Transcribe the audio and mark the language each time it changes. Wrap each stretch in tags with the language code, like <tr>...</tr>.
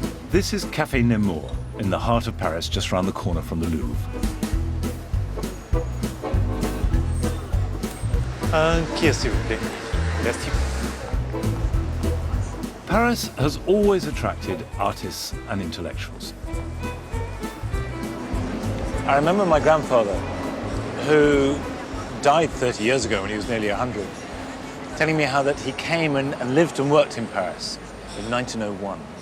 <en>This is Café Nemours, in the heart of Paris, just round the corner from the Louvre.</en> <fr>Un qui, s'il vous plaît. Merci.</fr> <en>Paris has always attracted artists and intellectuals. I remember my grandfather, who died 30 years ago when he was nearly 100, telling me how that he came and lived and worked in Paris in 1901.</en>